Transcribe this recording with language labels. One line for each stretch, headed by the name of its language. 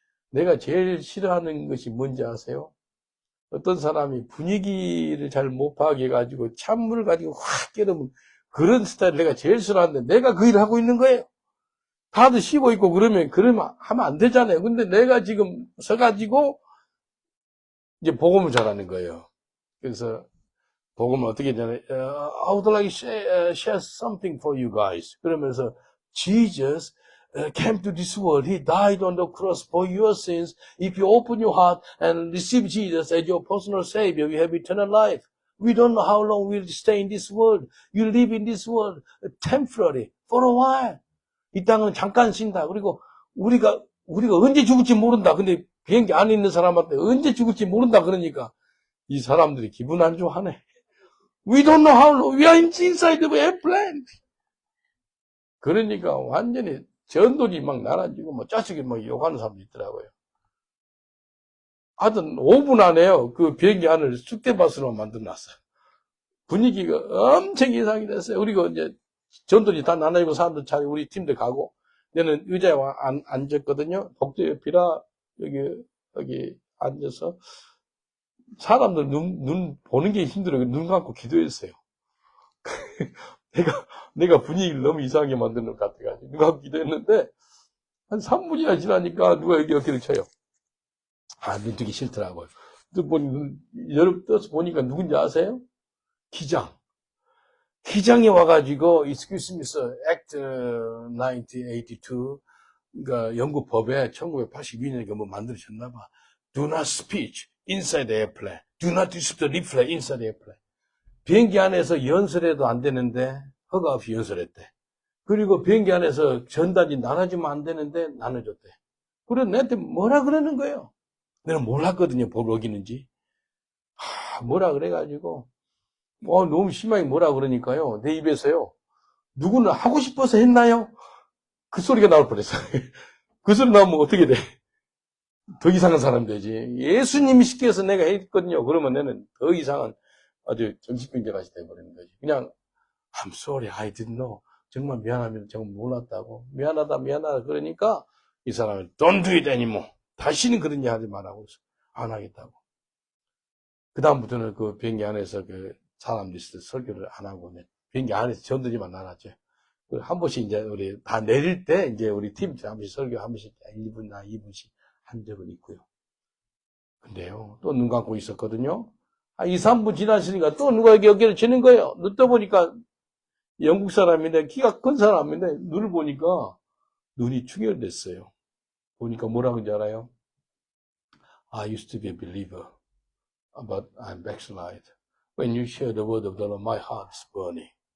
Korean: 내가 제일 싫어하는 것이 뭔지 아세요? 어떤 사람이 분위기를 잘 못 파악해 가지고 찬물을 가지고 확 깨르면 그런 스타일 내가 제일 싫어하는데 내가 그 일을 하고 있는 거예요. 다들 쉬고 있고 그러면 하면 안 되잖아요. 근데 내가 지금 서가지고 이제 복음을 전하는 거예요. 그래서 복음을 어떻게 전해?
English: I would like to share something for you guys.
Korean: 그러면서
English: Jesus came to this world. He died on the cross for your sins. If you open your heart and receive Jesus as your personal Savior, you have eternal life. We don't know how long we'll stay in this world. You live in this world temporarily, for a while.
Korean: 이 땅은 잠깐 쉰다. 그리고 우리가 언제 죽을지 모른다. 근데 비행기 안에 있는 사람한테 언제 죽을지 모른다 그러니까 이 사람들이 기분 안 좋아하네.
English: We don't know how long. We are inside the airplane.
Korean: 그러니까 완전히 전돌이 막 날아지고 뭐 자식이 막 욕하는 사람도 있더라고요. 하여튼 5분 안에요. 그 비행기 안을 쑥대밭으로 만들어놨어요. 분위기가 엄청 이상이 됐어요. 그리고 이제 전돌이 다 나눠지고 사람들 잘 우리 팀들 가고 내는 의자에 앉았거든요. 복도 옆이라 여기 앉아서 사람들 눈 보는 게 힘들어요. 눈 감고 기도했어요. 내가 분위기를 너무 이상하게 만드는 것 같아가지고 눈 감고 기도했는데 한 3분이나 지나니까 누가 여기 어깨를 쳐요. 눈 뜨기 싫더라고요. 여러분 떠서 보니까 누군지 아세요? 기장이 와가지고
English: Excuse me, sir,
Korean: Act 1982 그러니까 영국 법에 1982년에 뭐 만들어졌나봐.
English: Do not speak inside the airplane. Do not disturb the leaflet inside the airplane.
Korean: 비행기 안에서 연설해도 안 되는데 허가 없이 연설했대. 그리고 비행기 안에서 전단지 나눠주면 안 되는데 나눠줬대. 그래서 내한테 뭐라 그러는 거예요. 내가 몰랐거든요. 뭘 어기는지. 뭐라 그래가지고 너무 심하게 뭐라 그러니까요. 내 입에서요. 누구는 하고 싶어서 했나요? 그 소리가 나올 뻔했어요. 그 소리 나오면 어떻게 돼? 더 이상한 사람 되지. 예수님이 시켜서 내가 했거든요. 그러면 나는 더 이상한 아주 정신병자같이 돼버리는 거지.
English: 그냥 I'm sorry, I didn't know.
Korean: 정말 미안합니다. 정말 몰랐다고. 미안하다 그러니까 이 사람은
English: Don't do it anymore.
Korean: 다시는 그런 일 하지 말라고 안 하겠다고. 그 다음부터는 그 비행기 안에서 그 사람들이 설교를 안 하고 비행기 안에서 전들이만 나눴죠. 한 번씩 이제 우리 다 내릴 때 이제 우리 팀 한 번씩 설교 한 번씩 1분이나 2분씩 한 적은 있고요. 근데요, 또 눈 감고 있었거든요. 2, 3분 지나시니까 또 누가 여기를 치는 거예요. 눈 떠보니까 영국 사람인데 키가 큰 사람인데 눈을 보니까 눈이 충혈됐어요. 보니까 뭐라고 하는지 알아요?
English: I used to be a believer, but I'm backslide. When you share the word of the Lord, my heart is burning.